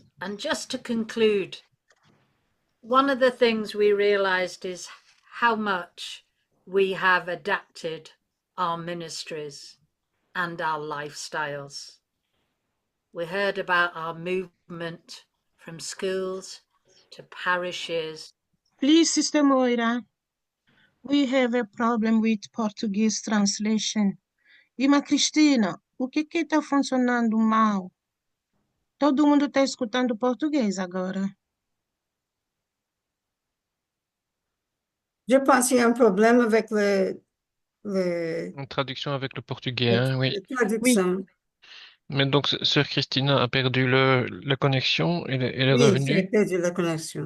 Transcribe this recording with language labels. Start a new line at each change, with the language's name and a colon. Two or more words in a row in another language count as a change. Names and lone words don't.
English: And just to conclude, one of the things we realised is how much we have adapted our ministries and our lifestyles. We heard about our movement from schools to parishes. Please, Sister Moira, we have a problem with Portuguese translation.
Portuguese: Irmã Cristina, o que está funcionando mal? Todo mundo está escutando português agora.
French: Je pense qu'il y a un problème avec Une traduction avec le portugais, hein, oui. la traduction. Mais donc, Sœur Christina a perdu la connexion, elle est Oui, j'ai revenue. perdu la connexion.